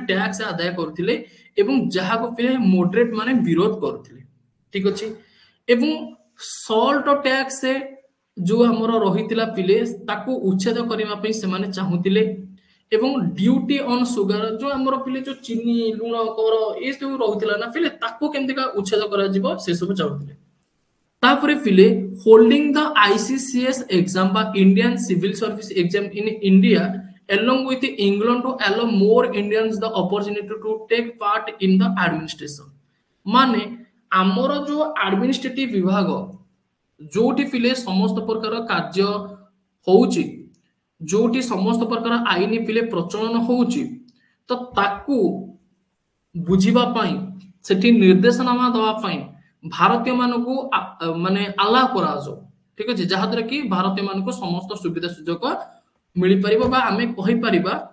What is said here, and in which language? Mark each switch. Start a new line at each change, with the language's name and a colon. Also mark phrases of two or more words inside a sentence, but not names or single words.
Odia: ଟ୍ୟାକ୍ସ ଆଦାୟ କରୁଥିଲେ ଏବଂ ଯାହାକୁ ପିଲେ ମୋଡରେଟ ମାନେ ବିରୋଧ କରୁଥିଲେ ଠିକ ଅଛି ଏବଂ
English: salt tax
Odia: ଯୋଉ ଆମର ରହିଥିଲା ପିଲେ ତାକୁ ଉଚ୍ଛେଦ କରିବା ପାଇଁ ସେମାନେ ଚାହୁଁଥିଲେ ଏବଂ
English: duty on sugar
Odia: ଯୋଉ ଆମର ପିଲେ ଯୋଉ ଚିନି ଲୁଣ କର ଏ ସବୁ ରହୁଥିଲା ନା ପିଲେ ତାକୁ କେମିତିକା ଉଚ୍ଛେଦ କରାଯିବ ସେ ସବୁ ଚାହୁଁଥିଲେ ତାପରେ ପିଲେ
English: holding the ICCS exam ବା Indian civil service exam in India along with England to allow more Indians the opportunity to take part in the administration
Odia: ମାନେ ଆମର ଯୋଉ ଆଡମିନିଷ୍ଟ୍ରେଟିଭ ବିଭାଗ ଯୋଉଠି ପିଲେ ସମସ୍ତ ପ୍ରକାର କାର୍ଯ୍ୟ ହଉଛି ଯୋଉଠି ସମସ୍ତ ପ୍ରକାର ଆଇନ ପିଲେ ପ୍ରଚଳନ ହଉଛି ତ ତାକୁ ବୁଝିବା ପାଇଁ ସେଠି ନିର୍ଦ୍ଦେଶନାମା ଦେବା ପାଇଁ ଭାରତୀୟ ମାନଙ୍କୁ ମାନେ ଆଲାଓ କରାଯାଉ ଠିକ ଅଛି ଯାହାଦ୍ୱାରା କି ଭାରତୀୟ ମାନଙ୍କୁ ସମସ୍ତ ସୁବିଧା ସୁଯୋଗ ମିଳିପାରିବ ବା ଆମେ କହିପାରିବା